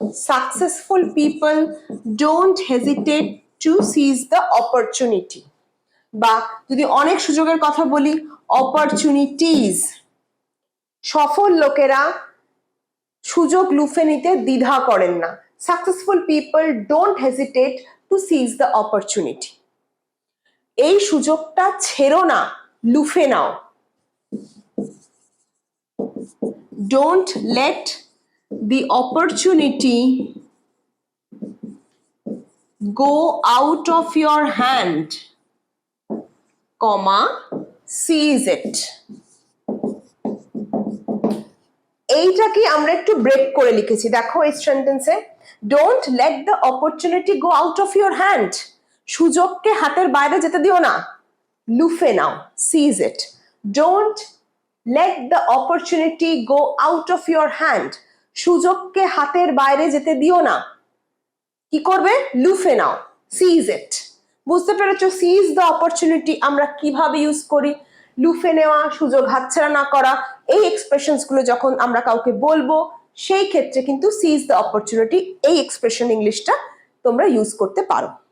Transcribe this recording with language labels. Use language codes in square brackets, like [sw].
[en] Successful people don't hesitate to seize the opportunity. [bn] বা যদি অনেক সুযোগের কথা বলি, opportunities. সফল লোকেরা সুযোগ লুফে নিতে দ্বিধা করেন না। [en] Successful people don't hesitate to seize the opportunity. [bn] এই সুযোগটা ছেড়ো না, লুফে নাও। [en] Don't let the opportunity go out of your hand, comma, seize it. [bn] এইটাকে আমরা একটু ব্রেক করে লিখেছি, দেখো এই সেন্টেন্সে। [en] Don't let the opportunity go out of your hand. [bn] সুযোগকে হাতের বাইরে যেতে দিও না, লুফে নাও, [en] seize it. Don't let the opportunity go out of your hand. [bn] সুযোগকে হাতের বাইরে যেতে দিও না, কি করবে? লুফে নাও, [en] seize it. [bn] বুঝতে পেরেছো [en] seize the opportunity [bn] আমরা কিভাবে ইউজ করি? লুফে নেওয়া, সুযোগ হাতছাড়া না করা, এই এক্সপ্রেশনস গুলো যখন আমরা কাউকে বলবো সেই ক্ষেত্রে কিন্তু [en] seize the opportunity [bn] এই এক্সপ্রেশন ইংলিশটা তোমরা ইউজ করতে পারো।